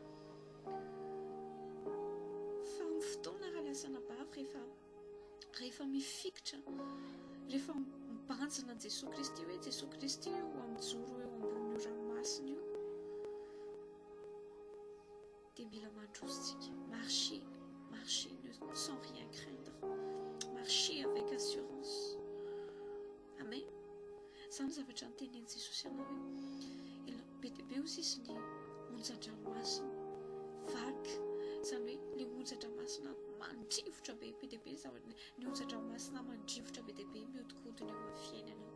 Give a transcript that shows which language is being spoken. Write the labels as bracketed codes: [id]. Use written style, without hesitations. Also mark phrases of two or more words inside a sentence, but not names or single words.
[mg] Fa amin'ny fotoana raha lasana vavy, rehefa mifikitra, rehefa mibanjina Jesosy Kristy hoe Jesosy Kristy io mijoro eo ambony ranomasina io, dia mila mandrositsika, [fr] marcher sans rien craindre, marcher avec assurance. [mg] Amen. Izany zavatra nytenin'i Jesosy ianao hoe be dia be ozy izy ny onjan-dranomasina vague, izany hoe ilay onjan-dranomasina mandrivotra be dia be, ny onjan-dranomasina mandrivotra be dia be mihodinkodina eo amin'ny fiainanao.